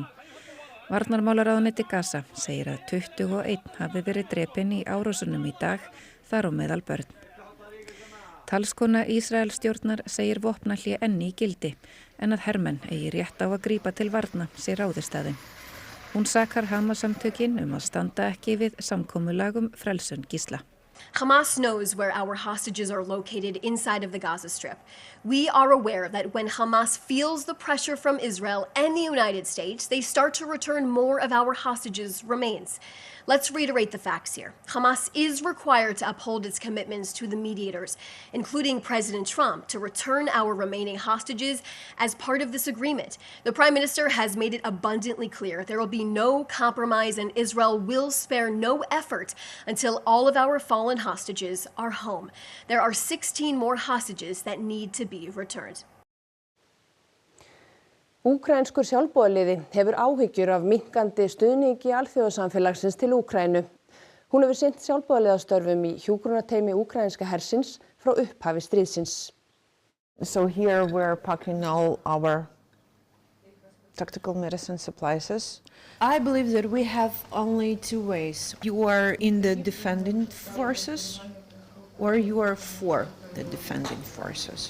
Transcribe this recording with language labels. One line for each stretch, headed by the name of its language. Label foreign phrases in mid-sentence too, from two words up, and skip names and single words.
Icelandic: Varnarmálaráðuneyti Gaza segir að 21 hafi verið drepinn í árásunum í dag, þar á meðal börn. Talskona Ísraelsstjórnar segir vopnahlé enn í gildi, en að hermenn eigi rétt á að grípa til varna sé ráðist að þeim. Hún sakar Hamas-samtökin að standa ekki við samkomulag frelsun gísla.
English: Hamas knows where our hostages are located inside of the Gaza Strip. We are aware that when Hamas feels the pressure from Israel and the United States, they start to return more of our hostages' remains. Let's reiterate the facts here. Hamas is required to uphold its commitments to the mediators, including President Trump, to return our remaining hostages as part of this agreement. The Prime Minister has made it abundantly clear there will be no compromise and Israel will spare no effort until all of our fallen hostages are home. There are 16 more hostages that need to be returned.
Icelandic: Úkraínskur sjálfboðaliði hefur áhyggjur af minnkandi stuðningi alþjóðasamfélagsins til Úkraínu. Hún hefur sinnt sjálfboðaliðastörfum í hjúkrunarteymi úkraínska hersins frá upphafi stríðsins.
English: So here we're packing all our tactical medicine supplies. I believe that we have only two ways. You are in the defending forces or you are for the defending forces.